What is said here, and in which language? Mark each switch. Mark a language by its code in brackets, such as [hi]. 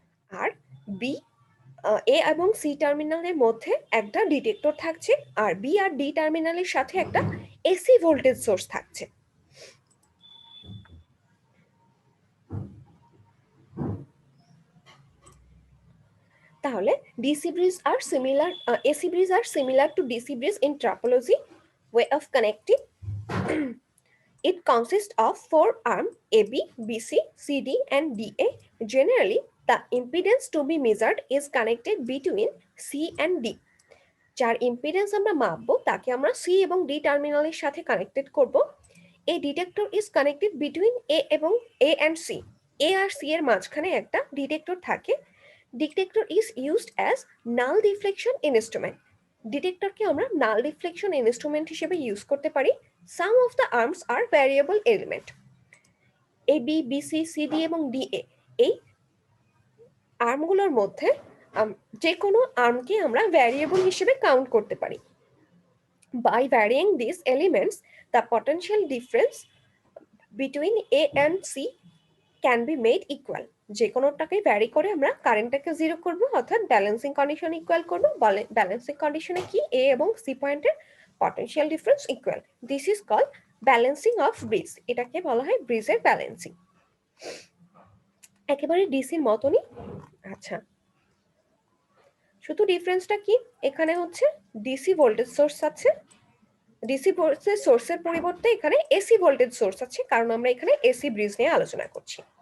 [bn] আর B A এবং C টার্মিনালের মধ্যে একটা ডিটেক্টর থাকছে, আর বি আর ডি টার্মিনালের সাথে একটা এসি ভোল্টেজ সোর্স থাকছে। [en] তাহলে DC bridge are similar, AC bridge are similar to DC bridge in topology way of connecting. It consists of four arms AB, BC, CD, and DA. Generally, the impedance to be measured is connected between C and D. [bn] যার impedance আমরা মাপবো তাকে আমরা C এবং D টার্মিনালের সাথে connected করব। [en] এই detector is connected between A এবং A and C. [bn] A আর C এর মাঝখানে একটা ডিটেক্টর থাকে। [en] Detector is used as null deflection instrument. [bn] ডিটেক্টরকে আমরা নাল ডিফ্লেকশন ইনস্ট্রুমেন্ট হিসেবে ইউজ করতে পারি। [en] Some of the arms are variable element. [bn] A B B C C D এবং ডি এ, এই আর্মগুলোর মধ্যে যে কোনো আর্মকে আমরা ভ্যারিয়েবল হিসেবে কাউন্ট করতে পারি। [en] By varying these elements, the potential difference between A and C can be made equal. [bn] যে কোনোটাকে ভ্যারি করে আমরা কারেন্টটাকে জিরো করব, অর্থাৎ ব্যালেন্সিং কন্ডিশন ইকুয়াল করব। ব্যালেন্সিং কন্ডিশনে কি এ এবং সি পয়েন্টের potential difference equal. [en] This is called balancing of bridge. [bn] এটাকে বলা হয় ব্রিজের ব্যালেন্সিং। একেবারে ডিসির মতনই। আচ্ছা, শুধু ডিফারেন্সটা কি, এখানে হচ্ছে ডিসি ভোল্টেজ সোর্স আছে, ডিসি ভোল্টেজ সোর্সের পরিবর্তে এখানে এসি ভোল্টেজ সোর্স আছে, কারণ আমরা এখানে এসি ব্রিজ নিয়ে আলোচনা করছি।